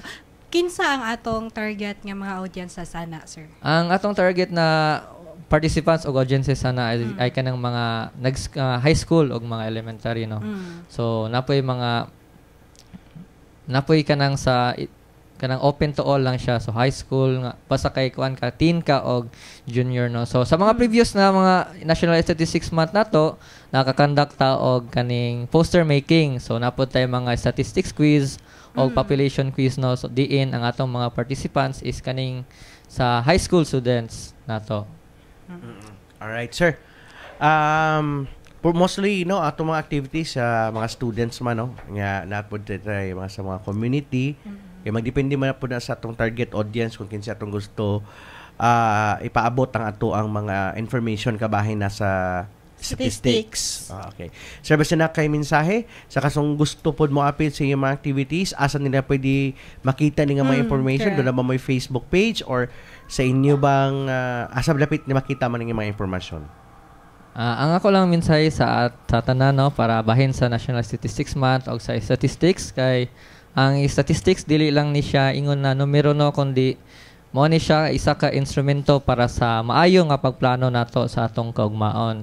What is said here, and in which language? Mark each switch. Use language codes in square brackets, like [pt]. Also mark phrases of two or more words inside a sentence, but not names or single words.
[ceb] So, kinsa ang atong target nga mga audience sa sana, sir? Ang atong target na participants o audiences sana ay kanang mga [en] high school [ceb] o mga elementary no. So napoy kanang kanang [en] open to all [ceb] lang siya. So [en] high school [ceb] nga basta kay kuan ka teen ka og junior no. So sa mga previous na mga National Statistics Month nato naka-conduct ta og kaning [en] poster making. [ceb] So napod tay mga [en] statistics quiz [ceb] o [en] population quiz [ceb] no. So diin ang atong mga participants is kaning sa [en] high school students [ceb] nato. [en] All right, sir. For mostly [ceb] atong mga activities sa mga students man no nga napod tay mga sa mga community. Kaya magdepende man po na sa atong [en] target audience [ceb] kung kinsa atong gusto ipaabot ang mga information kabahin na sa statistics. Okay. Sir, basta na kay mensahe sa kasong gusto pod mo apil sa iyong mga activities, asa nila pwede makita ni nga mga information? Doon na ba may Facebook page or sa inyo bang asa lapit ni makita man ng mga information? Ang ako lang mensahe sa tanan no para bahin sa National Statistics Month o sa statistics kay ang statistics dili lang ni siya ingon na numero no kundi mo ni siya isa ka instrumento para sa maayo nga pagplano nato sa atong kaugmaon.